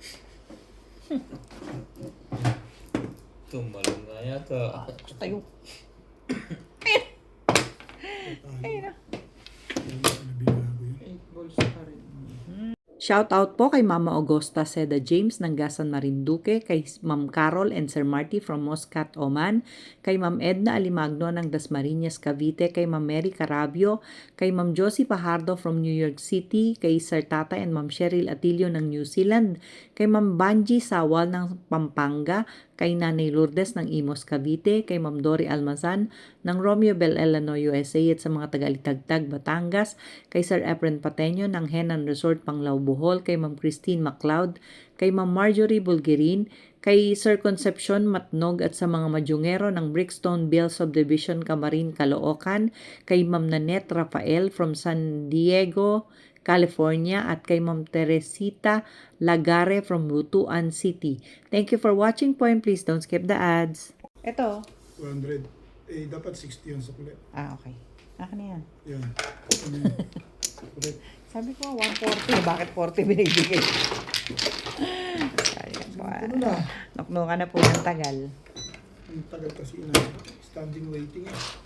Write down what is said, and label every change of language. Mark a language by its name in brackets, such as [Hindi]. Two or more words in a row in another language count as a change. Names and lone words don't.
[Filipino] Tumalon nga yata. Tayo. Ayun na. Binago yun. 8 balls pa rin. Shout out po kay Mama Augusta Seda James ng Gasan Marinduque, kay Ma'am Carol and Sir Marty from Muscat, Oman, kay Ma'am Edna Alimagno ng Dasmariñas, Cavite, kay Ma'am Mary Carabio, kay Ma'am Josie Pajardo from New York City, kay Sir Tata and Ma'am Cheryl Atilio ng New Zealand, kay Ma'am Banji Sawal ng Pampanga, kay Nanay Lourdes ng Imos, Cavite, kay Ma'am Dory Almazan ng Romeo Bel Elano, USA at sa mga taga-Litagtag, Batangas, kay Sir Efren Pateño ng Henan Resort, Panglao, Bohol, kay Ma'am Christine MacLeod, kay Ma'am Marjorie Bulgerin, kay Sir Concepcion Matnog at sa mga madyungero ng Brickstone Bill Subdivision, Camarin, Caloocan, kay Ma'am Nanette Rafael from San Diego, California, at kay Ma'am Teresita Lagare from Butuan City. [English] Thank you for watching po and please don't skip the ads. [Filipino] Ito. 200. Eh, dapat 60 yun sa kulit. Okay. Akin na yan. Yan. Ano yun? Kulit. Sabi ko 140. Bakit 40 binibigay? Sayang po. Ano na? Nuknukan na po ng tagal. Ang tagal kasi na. [English] Standing waiting [Filipino] eh.